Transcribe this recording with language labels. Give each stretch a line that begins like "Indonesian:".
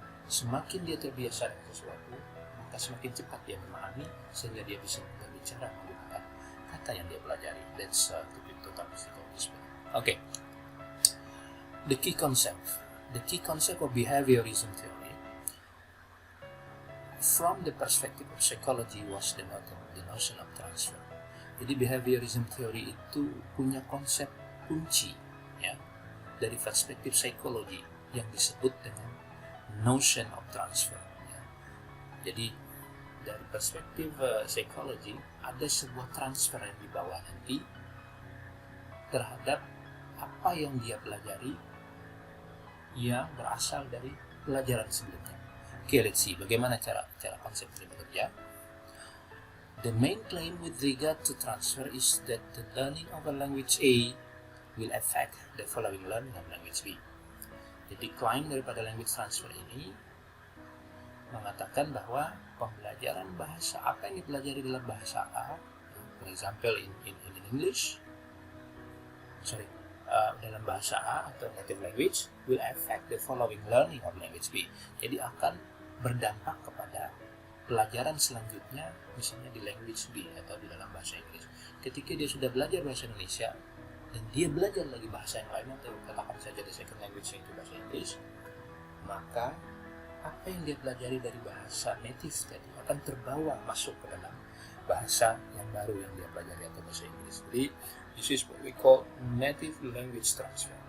Indonesian: Semakin dia terbiasa dengan sesuatu, maka semakin cepat dia memahami sehingga dia bisa berbicara menggunakan kata yang dia pelajari.
English: That's total physical response. Okay. The key concept of behaviorism theory from the perspective of psychology was the notion of transfer.
Indonesian: Jadi behaviorism theory itu punya konsep kunci, ya, dari perspektif psikologi yang disebut dengan notion of transfer. Ya. Jadi dari perspektif psikologi ada sebuah transfer yang dibawa nanti terhadap apa yang dia pelajari yang berasal dari pelajaran sebelumnya.
English: Okay, let's see
Indonesian: bagaimana cara konsep ini bekerja.
English: The main claim with regard to transfer is that the learning of a language A will affect the following learning of language B.
Indonesian: Jadi klaim daripada language transfer ini mengatakan bahwa pembelajaran bahasa apa yang dipelajari dalam bahasa A,
English: for example in English,
Indonesian: dalam bahasa A atau native language
English: will affect the following learning of language B.
Indonesian: Jadi akan berdampak kepada pelajaran selanjutnya, misalnya di language B atau di dalam bahasa Inggris. Ketika dia sudah belajar bahasa Indonesia dan dia belajar lagi bahasa yang lain atau katakan saja di second language itu bahasa Inggris, maka apa yang dia pelajari dari bahasa native tadi akan terbawa masuk ke dalam bahasa yang baru yang dia pelajari atau bahasa Inggris. Jadi
English: this is what we call native language transfer.